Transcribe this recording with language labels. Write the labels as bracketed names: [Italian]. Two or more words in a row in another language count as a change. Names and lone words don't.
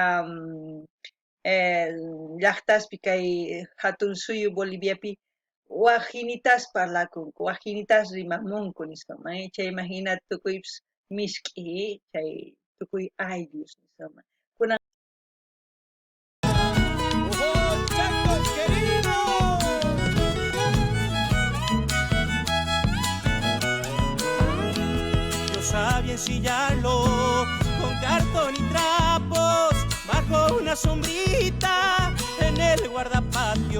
[Quechua] llaqtaspi kay hatun suyu Boliviapi waq hinitas parlakunku waq hinitas rimamunku nisqaman chayman hina tukuypis misk'i chay tukuy ayllus nisqaman kunan [Spanish] ¡Oh, Chaco querido! Yo sabía ensillarlo con cartón y trapos bajo una sombrita en el guardapatio.